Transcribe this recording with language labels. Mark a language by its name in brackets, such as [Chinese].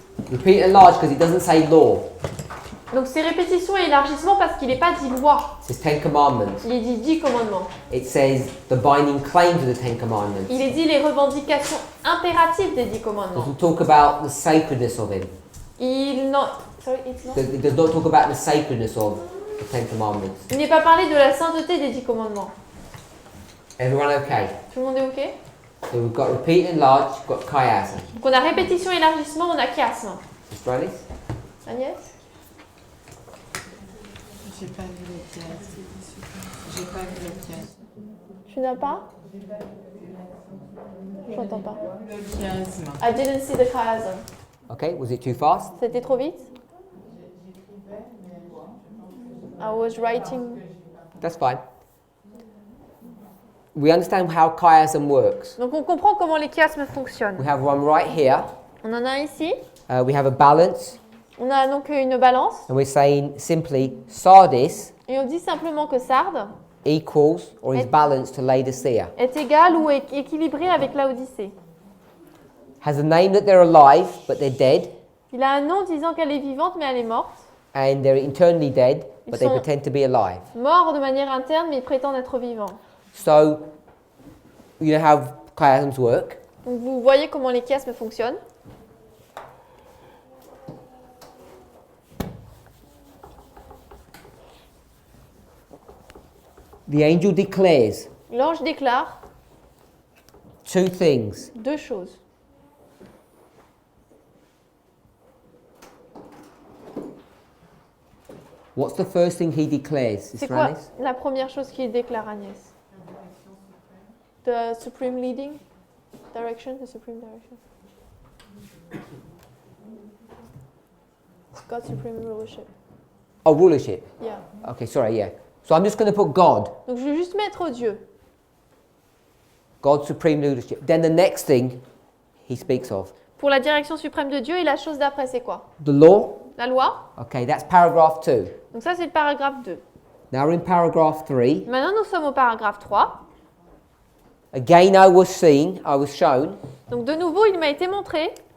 [English] Repeat and enlarge because it doesn't say law. [French] Donc c'est répétition et élargissement parce qu'il n'est pas dit loi. [English] It says Ten Commandments. [French] Il est dit 10 commandements. [English] It says the binding claims of the Ten Commandments. [French] Il est dit les revendications impératives des 10 [English] It [French] commandements. [English] doesn't talk about the sacredness of him. [French] Il n'en- [English] Sorry, it's not- It does not talk about the sacredness of the Ten Commandments. [French] Il n'est pas parlé de la sainteté des 10 commandements. [English] Everyone okay? [French] Tout le monde est OK? [English] So we've got repeat and enlarge, we've got chiasm. [French] Donc on a répétition et élargissement, on a chiasme. [English] Australis? [French] Agnès? J'ai pas vu les pièces. J'ai pas vu les pièces. Tu n'as pas? J'entends pas. Le chiasme. [English] I didn't see the chiasm. Okay, was it too fast? [French] C'était trop vite? [English] I was writing. That's fine. We understand how chiasm works. [French] Donc on comprend comment les chiasmes fonctionnent. [English] We have one right here. [French] On en a un ici. [English] We have a balance, [French] On a donc une balance. [English] and we're saying simply Sardis [French] Et on dit simplement que Sardes [English] equals or is [French] Et- [English] balanced to Laodicea. [French] est égal ou est équilibré avec Laodicée. [English] Has a name that they're alive, but they're dead, [French] Il a un nom disant qu'elle est vivante mais elle est morte. [English] and they're internally dead, but they [French] sont- [English] pretend to be alive. [French] Mort de manière interne mais ils prétendent être vivants. [English] So, you know how chiasms work. [French] Donc vous voyez comment les chiasmes fonctionnent. [English] The angel declares [French] L'ange déclare [English] two things. [French] deux choses. [English] What's the first thing he declares? [French] C'est quoi [English] Israelis? [French] la première chose qu'il déclare, Agnès? [English] The supreme leading direction, the supreme direction. God's supreme rulership. Oh, rulership. Yeah. Okay, sorry, yeah. So I'm just going to put God, [French] Donc je vais juste mettre Dieu. [English] God's supreme leadership. Then the next thing he speaks of, [French] Pour la direction suprême de Dieu, et la chose d'après, c'est quoi? [English] the law. [French] La loi. [English] Okay, that's paragraph 2. [French] Donc ça, c'est le paragraphe 2. [English] Now we're in paragraph 3. [French] Maintenant, nous sommes au paragraphe 3. [English] Again, I was shown. [French] Donc de nouveau, il m'a été montré.